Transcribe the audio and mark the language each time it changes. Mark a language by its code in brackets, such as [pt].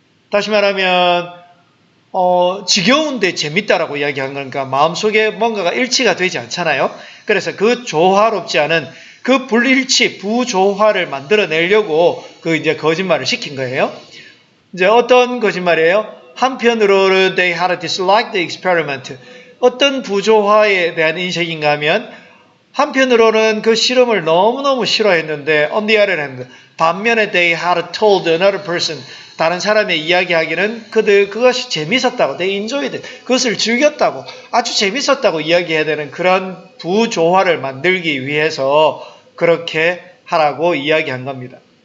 [ko] 다시 말하면 지겨운데 재밌다라고 이야기한 거니까 마음속에 뭔가가 일치가 되지 않잖아요. 그래서 그 조화롭지 않은 그 불일치, 부조화를 만들어내려고 그 이제 거짓말을 시킨 거예요. 이제 어떤 거짓말이에요? 한편으로는 [en] they had to dislike the experiment. [ko] 어떤 부조화에 대한 인식인가 하면 한편으로는 그 실험을 너무너무 싫어했는데 [en] on the other hand, [ko] 반면에 [en] they had told another person, [ko] 다른 사람의 이야기하기는 그것이 재밌었다고, [en] they enjoyed it, [ko] 그것을 즐겼다고, 아주 재밌었다고 이야기해야 되는 그런 부조화를 만들기 위해서 그렇게 하라고 이야기한 겁니다.